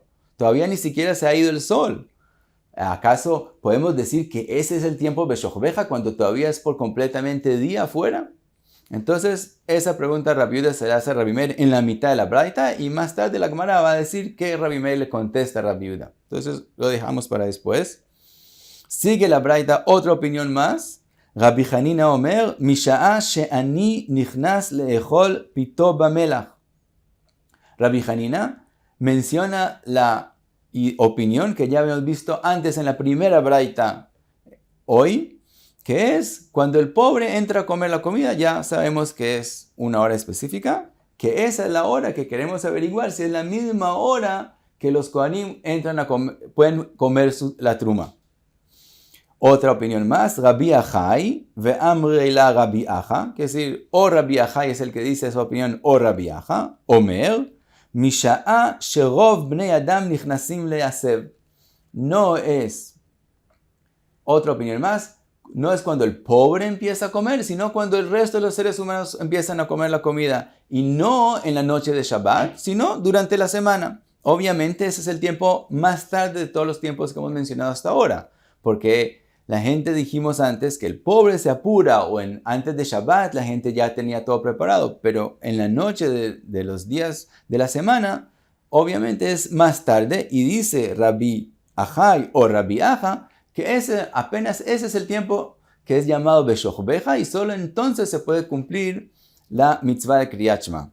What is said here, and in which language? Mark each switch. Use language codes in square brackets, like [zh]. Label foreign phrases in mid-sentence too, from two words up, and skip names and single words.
[es] Todavía ni siquiera se ha ido el sol. ¿Acaso podemos decir que ese es el tiempo Beshochbeja cuando todavía es por completamente día afuera? Entonces, esa pregunta Rabbi Yehuda se la hace a Rabbi Meir en la mitad de la braita y más tarde la Gemara va a decir que Rabbi Meir le contesta a Rabbi Yehuda. Entonces, lo dejamos para después. Sigue la braita, otra opinión más. [he] רבי חנינא אומר, משעה שעני נכנס לאכול פתו במלח. [es] Rabbi Hanina menciona la opinión que ya habíamos visto antes en la primera braita hoy, que es cuando el pobre entra a comer la comida, ya sabemos que es una hora específica, que esa es la hora que queremos averiguar si es la misma hora que los Kohanim entran pueden comer la truma. Otra opinión más, [he] רבי אחאי, ואמרי לה רבי אחא, [es] que es decir, o Rabbi Achai es el que dice esa opinión, o Rabbi Acha, [he] אומר, משעה שרוב בני אדם נכנסים להסב. [es] No es, otra opinión más, no es cuando el pobre empieza a comer, sino cuando el resto de los seres humanos empiezan a comer la comida. Y no en la noche de Shabbat, sino durante la semana. Obviamente ese es el tiempo más tarde de todos los tiempos que hemos mencionado hasta ahora, porque la gente, dijimos antes, que el pobre se apura o antes de Shabbat la gente ya tenía todo preparado, pero en la noche de los días de la semana, obviamente es más tarde, y dice Rabbi Ajay o Rabbi Aja que apenas ese es el tiempo que es llamado Beshochbeja, y solo entonces se puede cumplir la mitzvah de [he] קריאת שמע.